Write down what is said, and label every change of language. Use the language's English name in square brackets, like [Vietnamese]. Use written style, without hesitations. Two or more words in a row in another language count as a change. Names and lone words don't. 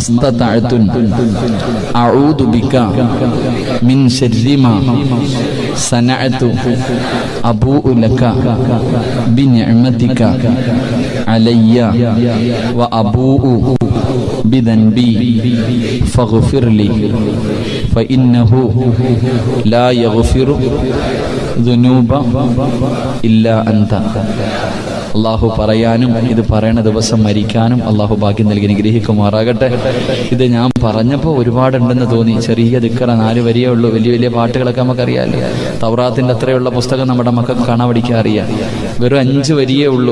[Arabic] استطعت أعوذ بك من شر ما صنعت أبوء لك بنعمتك علي وأبوء بذنبي فاغفر لي فإنه لا يغفر ذنوب إلا أنت. [Malayalam] അള്ളാഹു പറയാനും ഇത് പറയണ ദിവസം മരിക്കാനും അള്ളാഹു ഭാഗ്യം നൽകി അനുഗ്രഹിക്കുമാറാകട്ടെ. ഇത് ഞാൻ പറഞ്ഞപ്പോൾ ഒരുപാടുണ്ടെന്ന് തോന്നി. ചെറിയ ദിക്റ 4 വരിയേ ഉള്ളൂ. വലിയ വലിയ പാട്ടുകളൊക്കെ നമുക്കറിയാമല്ലോ. തൗറാത്തിന്റെ അത്രയുള്ള പുസ്തകം നമ്മുടെ മക്കൾക്ക് കാണാൻ പഠിക്കാൻ അറിയാം. വെറും 5 വരിയേ ഉള്ളൂ.